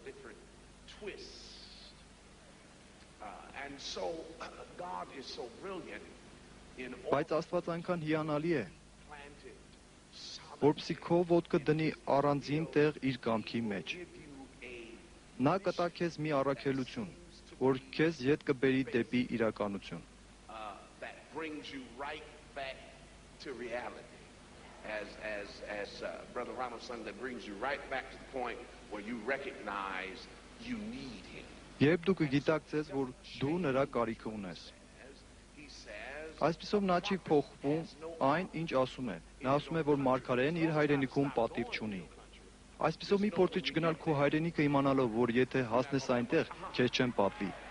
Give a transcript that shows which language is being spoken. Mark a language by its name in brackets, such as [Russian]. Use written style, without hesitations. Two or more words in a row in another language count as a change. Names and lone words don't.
[Armenian] Բայց Աստված այնքան հիանալի է, որպեսզի քո ոտքը դնի առանձին տեղ իր կամքի մեջ։ Նա կտա քեզ մի առաքելություն, որ քեզ ետ կբերի դեպի իրականություն։ [English] Brother Ronald said, that brings you right back to the point where you recognize you need him. [Armenian] Երբ դու կգիտակցես, որ դու նրա կարիքը ունես։ Այսպիսով նա չի փոխվում այն, ինչ ասում է։ Նա ասում է, որ մարգարեն իր հայրենիքում պատիվ չունի։ Այսպիսով մի փորձի չգնալ քո հայրենիքը իմանալով, որ եթե հասնես այնտեղ, քեզ չեն պատվի։